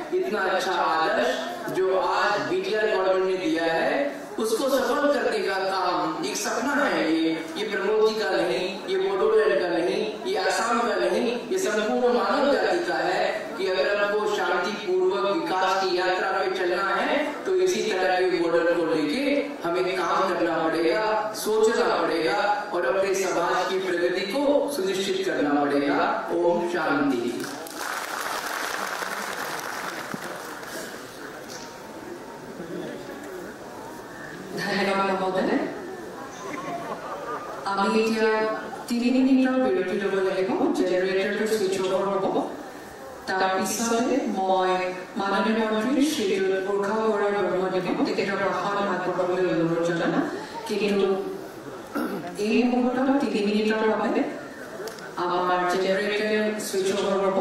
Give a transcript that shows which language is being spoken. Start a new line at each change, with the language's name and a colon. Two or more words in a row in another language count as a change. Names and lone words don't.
Hindi: इतना अच्छा आदर्श जो आज बीटीआर गवर्नमेंट ने दिया है उसको सफल करने का काम, एक सपना है ये प्रमोद जी का नहीं, ये बोडोलैंड का नहीं, ये आसाम का नहीं, ये संपूर्ण मानव जाति का है कि अगर हमको शांतिपूर्वक विकास की यात्रा पे चलना है तो इसी तरह के मॉडल को लेके हमें काम करना पड़ेगा, सोचना पड़ेगा और अपने समाज की प्रगति को सुनिश्चित करना पड़ेगा। ओम शांति। धन्यवाद महोदय।
Assamese: আমি এতিয়া 3 মিনিটৰ বিৰতি ল'ব লাগিব, জেনাৰেটৰটো
English: switch off
Assamese: হ'ব। তাৰ পিছতে মই মাননীয় মন্ত্ৰী শ্ৰীযুত পুৰখা বৰা ব্ৰহ্মদেৱক তেখেতৰ ভাষণ আগবঢ়াবলৈ অনুৰোধ জনাম। কিন্তু এই মুহূৰ্তত 3 মিনিটৰ বাবে আমাৰ জেনাৰেটৰ
English: switch off
Assamese: হ'ব।